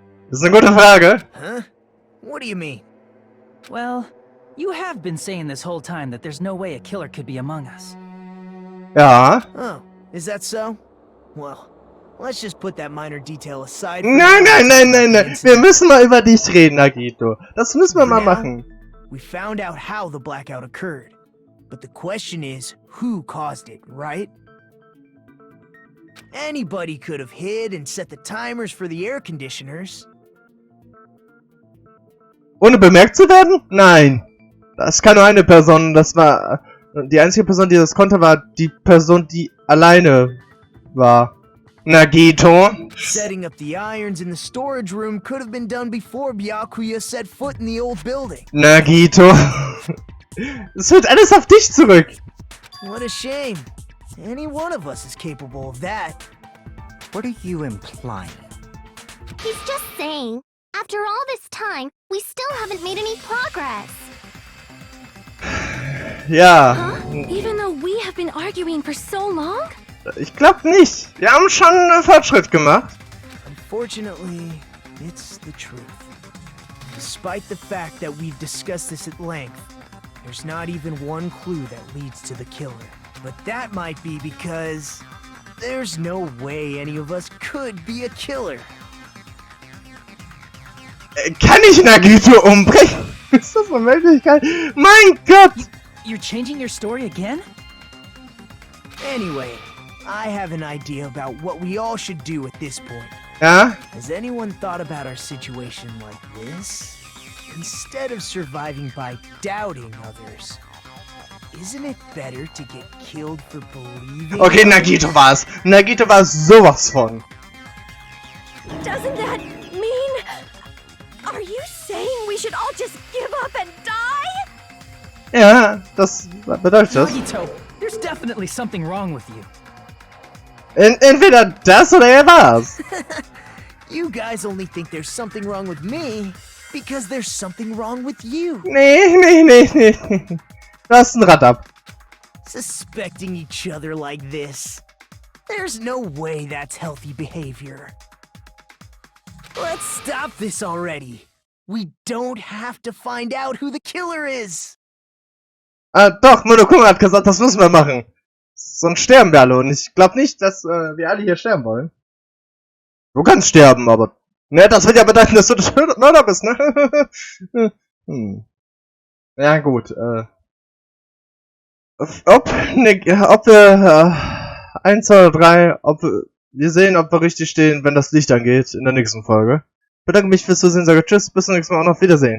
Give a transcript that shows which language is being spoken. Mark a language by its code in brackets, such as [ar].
[de] Das ist eine gute Frage. [en] Huh? What do you mean? Well, you have been saying this whole time that there's no way a killer could be among us. Ja. Oh, is that so? Well, let's just put that minor detail aside. For [de] Nein. [en] now. [de] Wir müssen mal über dich reden, Nagito. Das müssen wir mal machen. [en] We found out how the blackout occurred. But the question is, who caused it, right? Anybody could have hid and set the timers for the air conditioners. [de] Ohne bemerkt zu werden? Nein. Das kann nur eine Person. Das war... Die einzige Person, die das konnte, war die Person, die alleine war. Nagito. [en] Setting up the irons in the storage room could have been done before Byakuya set foot in the old building. Nagito. [de] Es wird alles auf dich zurück. [en] What a shame. Any one of us is capable of that. What are you implying? He's just saying, after all this time, we still haven't made any progress. [de] Ja. [en] Huh? Even though we have been arguing for so long? [de] Ich glaub nicht. Wir haben schon einen Fortschritt gemacht. [en] Unfortunately, it's the truth. Despite the fact that we've discussed this at length, there's not even one clue that leads to the killer. But that might be because there's no way any of us could be a killer. [de] Kann ich Nagito umbringen? Ist das eine Möglichkeit? Mein Gott! [en] You're changing your story again? Anyway, I have an idea about what we all should do at this point. [de] Ja? [en] Has anyone thought about our situation like this? Instead of surviving by doubting others, isn't it better to get killed for believing? [de] Okay, Nagito war's. Nagito war sowas von. [en] Doesn't that mean... Are you saying we should all just give up and die? [de] Ja, das bedeutet das. [en] Nagito, there's definitely something wrong with you. [de] Entweder das oder er war's. [en] You guys only think there's something wrong with me because there's something wrong with you. [de] Nee. Du hast ein Rad ab. [en] Suspecting each other like this. There's no way that's healthy behavior. Let's stop this already. We don't have to find out who the killer is. [de] Doch, Monokuma hat gesagt, das müssen wir machen. sonst sterben wir alle. Und ich glaube nicht, dass wir alle hier sterben wollen. Du kannst sterben, aber... Ne, das wird ja bedeuten, dass du der Mörder bist, ne? Ja, gut, ob wir 1, 2 oder 3, wir sehen, ob wir richtig stehen, wenn das Licht angeht in der nächsten Folge. Ich bedanke mich fürs Zusehen, sage tschüss, bis zum nächsten Mal und auf Wiedersehen.